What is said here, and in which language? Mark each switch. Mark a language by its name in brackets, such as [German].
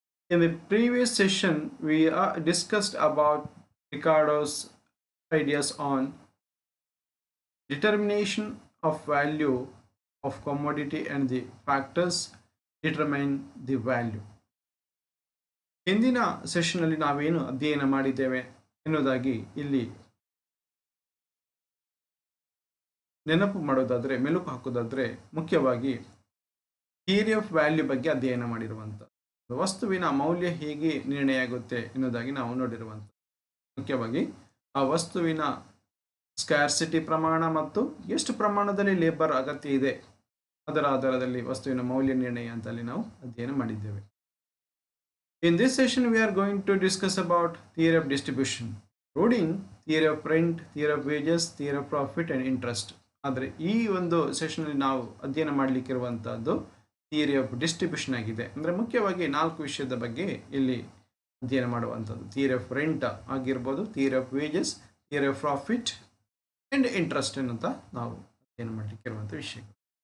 [English] In the previous session, we discussed about Ricardo's ideas on determination of value of commodity and the factors determine the value. [Kannada] ಹಿಂದಿನ session ಅಲ್ಲಿ ನಾವೇನು ಅಧ್ಯಯನ ಮಾಡಿದ್ದೇವೆ ಎನ್ನುವುದಾಗಿ ಇಲ್ಲಿ ನೆನಪು ಮಾಡೋದಾದ್ರೆ, ಮೆಲುಕು ಹಾಕೋದಾದ್ರೆ, ಮುಖ್ಯವಾಗಿ ಥಿಯರಿ ಆಫ್ ವ್ಯಾಲ್ಯೂ ಬಗ್ಗೆ ಅಧ್ಯಯನ ಮಾಡಿರುವಂತ ವಸ್ತುವಿನ ಮೌಲ್ಯ ಹೇಗೆ ನಿರ್ಣಯ ಆಗುತ್ತೆ ಎನ್ನುವುದಾಗಿ ನಾವು ನೋಡಿರುವಂತ, ಮುಖ್ಯವಾಗಿ ಆ ವಸ್ತುವಿನ ಸ್ಕ್ಯಾರ್ಸಿಟಿ ಪ್ರಮಾಣ ಮತ್ತು ಎಷ್ಟು ಪ್ರಮಾಣದಲ್ಲಿ ಲೇಬರ್ ಅಗತ್ಯ ಇದೆ ಅದರ ಆಧಾರದಲ್ಲಿ ವಸ್ತುವಿನ ಮೌಲ್ಯ ನಿರ್ಣಯ ಅಂತ ಅಲ್ಲಿ ನಾವು ಅಧ್ಯಯನ ಮಾಡಿದ್ದೇವೆ. [English] In this session we are going to discuss about theory of distribution, including theory of rent, theory of wages, theory of profit and interest. [Kannada] ಆದರೆ ಈ ಒಂದು ಸೆಷನ್ ಅಲ್ಲಿ ನಾವು ಅಧ್ಯಯನ ಮಾಡಲಿಕ್ಕಿರುವಂತಹದ್ದು ಥಿಯರಿ ಆಫ್ ಡಿಸ್ಟ್ರಿಬ್ಯೂಷನ್ ಆಗಿದೆ. ಅಂದರೆ ಮುಖ್ಯವಾಗಿ 4 ವಿಷಯದ ಬಗ್ಗೆ ಇಲ್ಲಿ ಅಧ್ಯಯನ ಮಾಡುವಂಥದ್ದು. ಥಿಯರಿ ಆಫ್ ರೆಂಟ್ ಆಗಿರ್ಬೋದು, theory of wages, theory of profit and interest ಅಂತ ನಾವು ಅಧ್ಯಯನ ಮಾಡಲಿಕ್ಕಿರುವಂಥ ವಿಷಯಗಳು.